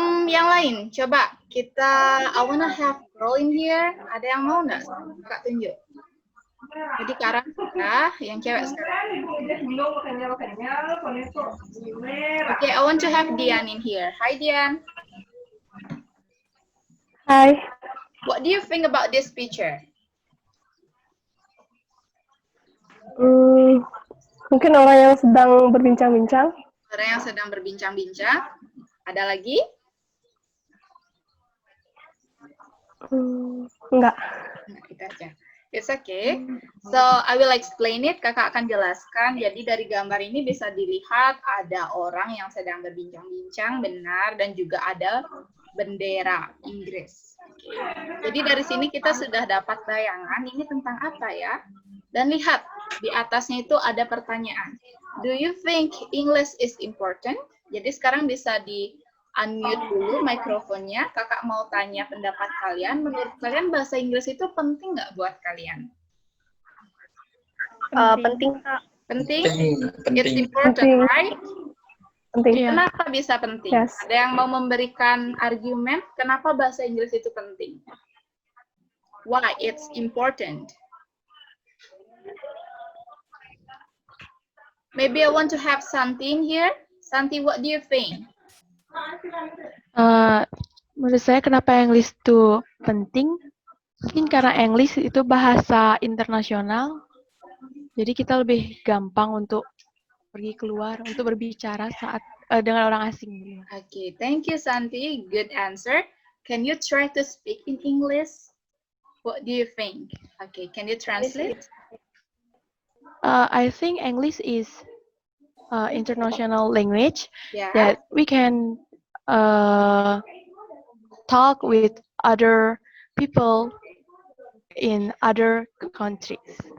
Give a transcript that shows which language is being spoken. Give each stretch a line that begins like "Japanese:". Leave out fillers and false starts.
Indonesian: Yang lain, coba kita,
English: I wanna have girl in here.
Indonesian: Ada yang mau nggak? Kak tunjuk. Jadi Karan sudah, yang cewek sekarang.
English: Oke, I want to have Dian in here. Hi, Dian. Hi. What do you think about this picture?
Indonesian: Mungkin orang yang sedang berbincang-bincang. Orang yang sedang berbincang-bincang. Ada lagi? Enggak. Nah, itu aja.
English: It's okay. So I will explain it.
Indonesian: Kakak akan jelaskan. Jadi dari gambar ini bisa dilihat ada orang yang sedang berbincang-bincang, benar, dan juga ada bendera Inggris. Oke. Jadi dari sini kita sudah dapat bayangan ini tentang apa ya? Dan lihat di atasnya itu ada pertanyaan.
English: Do you think English is important?
Indonesian: Jadi sekarang bisa di unmute dulu mikrofonnya. Kakak mau tanya pendapat kalian. Menurut kalian bahasa Inggris itu penting nggak buat kalian? Penting. Penting? Penting.
English: It's important,
Indonesian: Penting.
English: right?
Indonesian: Penting. Kenapa bisa penting?
English: Yes.
Indonesian: Ada yang mau memberikan argumen kenapa bahasa Inggris itu penting?
English: Why it's important? Maybe I want to have Santi in here. Santi, what do you think?
Indonesian: Menurut saya kenapa English itu penting? Mungkin karena English itu bahasa internasional, jadi kita lebih gampang untuk pergi keluar, untuk berbicara saat dengan orang asing.
English: Okay, thank you, Santi. Good answer. Can you try to speak in English? What do you think? Okay, can you translate? I think English is international language Yeah. that we can talk with other people in other countries.